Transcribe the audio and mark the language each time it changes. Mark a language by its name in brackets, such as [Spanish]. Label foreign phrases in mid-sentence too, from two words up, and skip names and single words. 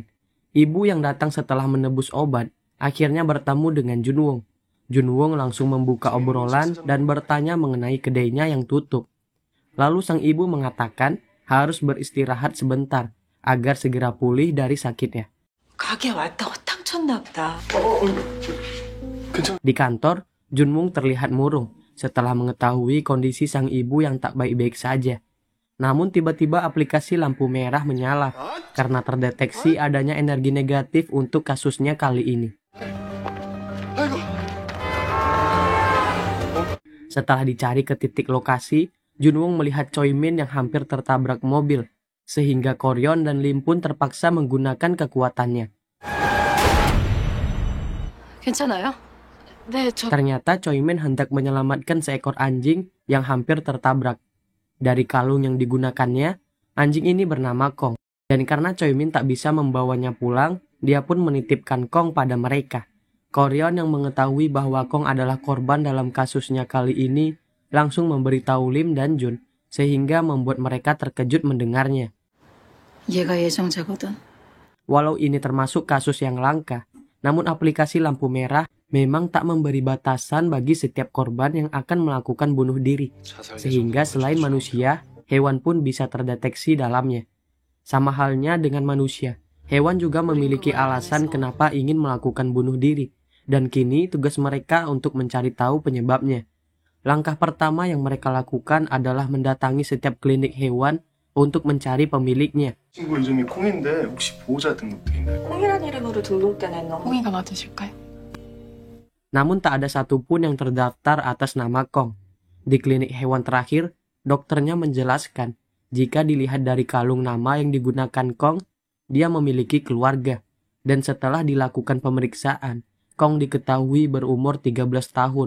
[Indonesian] Ibu yang datang setelah menebus obat akhirnya bertemu dengan Junwoo. Junwoo langsung membuka obrolan dan bertanya mengenai kedainya yang tutup. Lalu sang ibu mengatakan harus beristirahat sebentar agar segera pulih dari sakitnya. [Korean] 가게 왔다고 탕 쳤나 보다. [Indonesian] Di kantor, Junwoo terlihat murung setelah mengetahui kondisi sang ibu yang tak baik-baik saja. Namun tiba-tiba aplikasi lampu merah menyala karena terdeteksi adanya energi negatif untuk kasusnya kali ini. Setelah dicari ke titik lokasi, Junwoo melihat Choi Min yang hampir tertabrak mobil, sehingga Koryon dan Lim pun terpaksa menggunakan kekuatannya. [Korean] 괜찮아요? 네, [Indonesian] Ternyata Choi Min hendak menyelamatkan seekor anjing yang hampir tertabrak. Dari kalung yang digunakannya, anjing ini bernama Kong. Dan karena Choi Min tak bisa membawanya pulang, dia pun menitipkan Kong pada mereka. Koryon yang mengetahui bahwa Kong adalah korban dalam kasusnya kali ini, langsung memberitahu Lim dan Jun, sehingga membuat mereka terkejut mendengarnya. [Korean] 얘가 예정자거든. [Indonesian] Walau ini termasuk kasus yang langka, namun aplikasi lampu merah memang tak memberi batasan bagi setiap korban yang akan melakukan bunuh diri, sehingga selain manusia, hewan pun bisa terdeteksi dalamnya. Sama halnya dengan manusia, hewan juga memiliki alasan kenapa ingin melakukan bunuh diri, dan kini tugas mereka untuk mencari tahu penyebabnya. Langkah pertama yang mereka lakukan adalah mendatangi setiap klinik hewan untuk mencari pemiliknya. [Korean] 친구 이름이 콩인데 혹시 보호자 등록돼 있나요? 콩이란 이름으로 등록된 애는 콩이가 맞으실까요? [Indonesian] Namun tak ada satupun yang terdaftar atas nama Kong. Di klinik hewan terakhir, dokternya menjelaskan jika dilihat dari kalung nama yang digunakan Kong, dia memiliki keluarga. Dan setelah dilakukan pemeriksaan, Kong diketahui berumur 13 tahun.